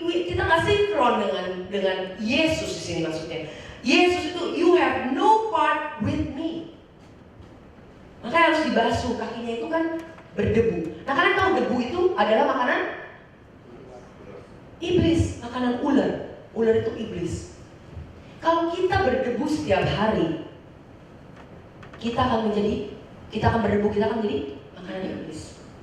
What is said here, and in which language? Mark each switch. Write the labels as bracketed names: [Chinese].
[Indonesian] Kita nggak sinkron dengan Yesus di sini maksudnya. [English] Yesus itu, you have no part with me. [Indonesian] Makanya harus dibasuh, kakinya itu kan berdebu. Nah, kalian tahu debu itu adalah makanan iblis, makanan ular. Ular itu iblis. Kalau kita berdebu setiap hari, kita akan berdebu, kita akan menjadi makanan iblis.